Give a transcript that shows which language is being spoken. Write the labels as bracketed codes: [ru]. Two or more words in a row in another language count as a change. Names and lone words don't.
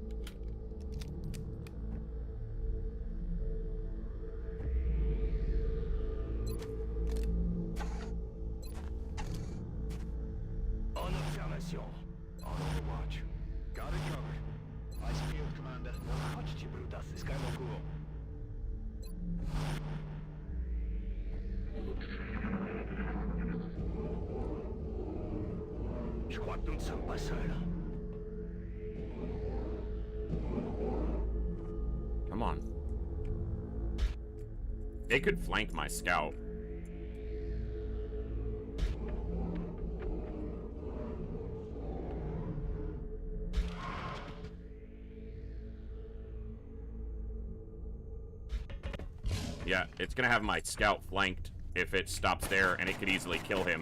[en] On observation. On overwatch. Got it covered. Ice field, Commander. [pl] Chodźcie, brutasy, Skywalku. [fr] Je crois que nous ne sommes pas seuls. [en] Come on. They could flank my scout. Yeah, it's gonna have my scout flanked if it stops there, and it could easily kill him.